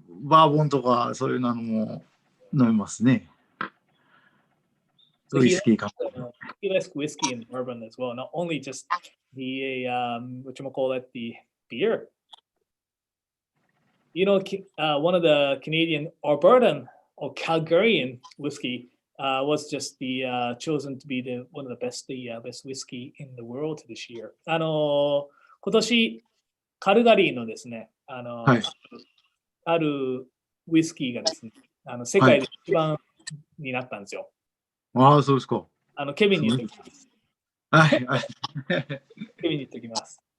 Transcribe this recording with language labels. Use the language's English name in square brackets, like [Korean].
[Japanese] バーボンとかそういうのも飲みますね。 [English] So [Japanese] ウイスキーか。 [English] he likes whiskey and bourbon as well, not only just the the beer. You know, one of the Canadian Albertan or Calgarian whiskey was just the chosen to be the one of the best whiskey in the world this year. [Japanese] 今年カルガリーのですね、はい。あるウイスキーがですね、世界で一番になったんですよ。ああ、そうですか。ケビンに言っておきます。はい。はい。ケビンに言っておきます。